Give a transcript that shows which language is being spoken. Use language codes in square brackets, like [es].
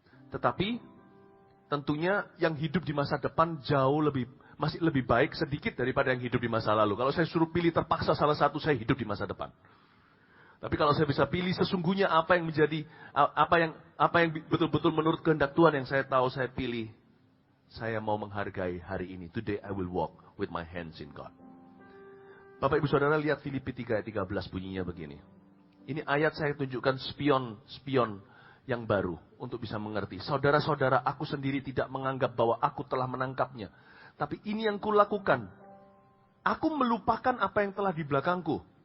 [id] Tetapi tentunya yang hidup di masa depan masih lebih baik sedikit daripada yang hidup di masa lalu. Kalau saya suruh pilih terpaksa salah satu, saya hidup di masa depan. Tapi kalau saya bisa pilih sesungguhnya apa yang betul-betul menurut kehendak Tuhan yang saya tahu saya pilih, saya mau menghargai hari ini. [en] Today I will walk with my hands in God. [id] Bapak Ibu Saudara lihat Filipi 3 ayat 13 bunyinya begini. Ini ayat saya tunjukkan spion yang baru untuk bisa mengerti. Saudara-saudara, aku sendiri tidak menganggap bahwa aku telah menangkapnya. Tapi ini yang kulakukan. Aku melupakan apa yang telah di belakangku.